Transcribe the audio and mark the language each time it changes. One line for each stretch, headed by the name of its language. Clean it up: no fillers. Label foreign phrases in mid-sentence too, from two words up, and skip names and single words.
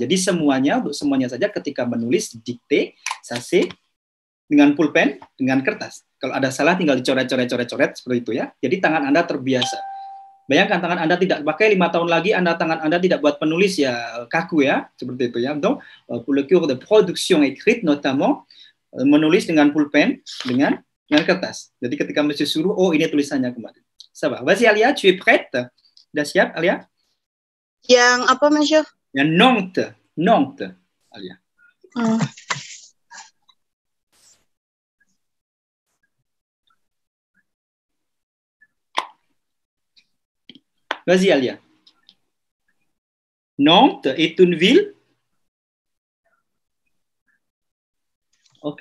Indonesian: Jadi semuanya untuk semuanya saja ketika menulis dikte, sesi dengan pulpen, dengan kertas. Kalau ada salah tinggal dicoret-coret seperti itu ya. Jadi tangan Anda terbiasa. Bayangkan tangan Anda tidak pakai 5 tahun lagi, tangan Anda tidak buat penulis ya kaku ya, seperti itu ya.
French: Donc, pour le cours de production écrite notamment,
Indonesian: menulis dengan pulpen, dengan kertas. Jadi ketika Monsieur suruh, oh ini tulisannya kemarin.
French: Ça va. Vas-y Alia, tu es prête?
Indonesian: Udah siap Alia? Yang apa, Monsieur? Yang Nantes, Alia. Vas-y, Alia.
French: Nantes est une ville. Ok.